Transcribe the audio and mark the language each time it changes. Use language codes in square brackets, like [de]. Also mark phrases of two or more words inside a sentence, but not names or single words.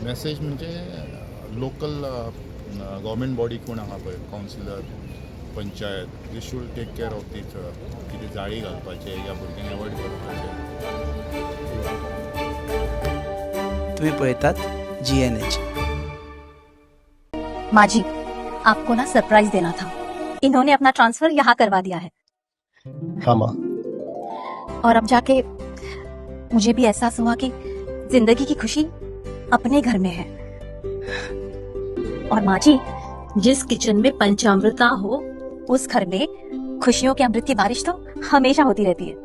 [kok] मॅसेज म्हणजे [en] local government body [kok] कोण आहा पळय कावन्सिलर पंचायत [en] they should take care of that [kok] कितें जाळी घालपाचें या भुरग्यांक एवॉयड करपाचें तुम्ही पळयतात GNH. माजी, [hi] आपको ना सरप्राइज देना था. इन्होंने अपना ट्रांसफर यहाँ करवा दिया है हाँ माँ और अब जाके मुझे भी एहसास हुआ कि जिंदगी की खुशी अपने घर में है. और माँ जी, जिस किचन में पंचामृता हो उस घर में खुशियों के अमृत की बारिश तो हमेशा होती रहती है.